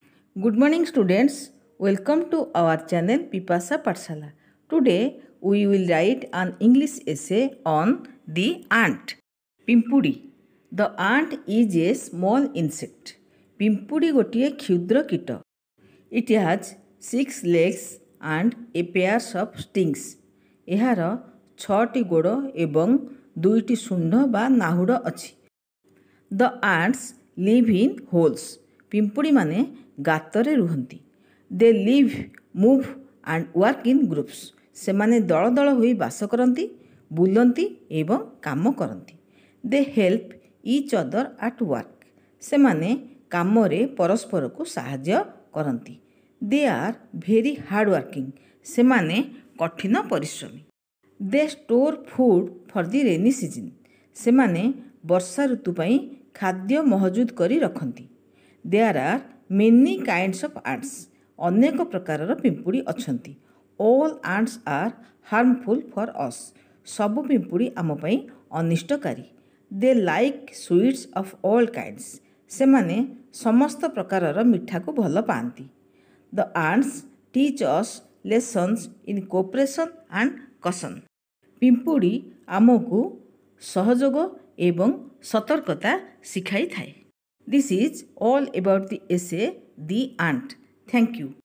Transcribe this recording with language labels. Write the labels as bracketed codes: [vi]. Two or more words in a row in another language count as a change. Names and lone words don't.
[en] Good morning students. Welcome to our channel Pipasa Pathshala. Today we will write an English essay on the ant. [or] Pimpudi. [en] The ant is a small insect. [or] ପିମ୍ପୁଡ଼ି ଗୋଟିଏ କ୍ଷୁଦ୍ର କୀଟ. [en] It has 6 legs and a pair of stings. [or] ଏହାର 6ଟି ଗୋଡ଼ ଏବଂ 2ଟି ଶୁଣ୍ଢ ବା ନାହୁଡ଼ ଅଛି. [en] The ants live in holes. [or] ପିମ୍ପୁଡ଼ି ମାନେ ଗାତରେ ରୁହନ୍ତି. [en] They live, move and work in groups. [or] ସେମାନେ ଦଳ ଦଳ ହୋଇ ବାସ କରନ୍ତି, ବୁଲନ୍ତି ଏବଂ କାମ କରନ୍ତି. [en] They help each other at work. [or] ସେମାନେ କାମରେ ପରସ୍ପରକୁ ସାହାଯ୍ୟ କରନ୍ତି. [en] They are very hard working. [or] ସେମାନେ କଠିନ ପରିଶ୍ରମୀ. [en] They store food for the rainy season. [or] ସେମାନେ ବର୍ଷା ଋତୁ ପାଇଁ ଖାଦ୍ୟ ମହଜୁଦ କରି ରଖନ୍ତି. [en] There are many kinds of ants. [or] ଅନେକ ପ୍ରକାରର ପିମ୍ପୁଡ଼ି ଅଛନ୍ତି. [en] All ants are harmful for us. [or] ସବୁ ପିମ୍ପୁଡ଼ି ଆମ ପାଇଁ ଅନିଷ୍ଟକାରୀ. [en] They like sweets of all kinds. [or] ସେମାନେ ସମସ୍ତ ପ୍ରକାରର ମିଠାକୁ ଭଲ ପାଆନ୍ତି. [en] The ants teach us lessons in cooperation and caution. [or] ପିମ୍ପୁଡ଼ି ଆମକୁ ସହଯୋଗ ଏବଂ ସତର୍କତା ଶିଖାଇଥାଏ. [en] This is all about the essay The Ant. Thank you.